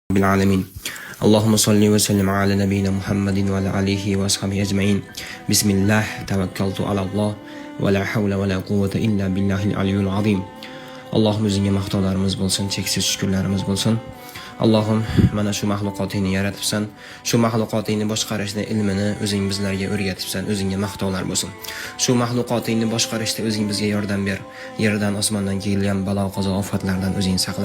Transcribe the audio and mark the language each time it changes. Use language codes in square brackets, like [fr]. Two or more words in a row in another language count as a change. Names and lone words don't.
[ar] العالمين. اللهم صل وسلم على نبينا محمد وعلى آله وأصحابه أجمعين. بسم الله توكلت على الله ولا حول ولا قوة إلا بالله العلي العظيم. [uz] Allohim o'zingga maqtovlarimiz bo'lsin, cheksiz shukrlarimiz bo'lsin. Allohim, mana shu mahluqotingni yaratibsan, shu mahluqotingni boshqarishni ilmini o'zing bizlarga o'rgatibsan, o'zingga maqtovlar bo'lsin. Shu mahluqotingni boshqarishda o'zing bizga yordam ber. Yerdan, osmondan kelgan balo qazo ofatlardan o'zing saqla.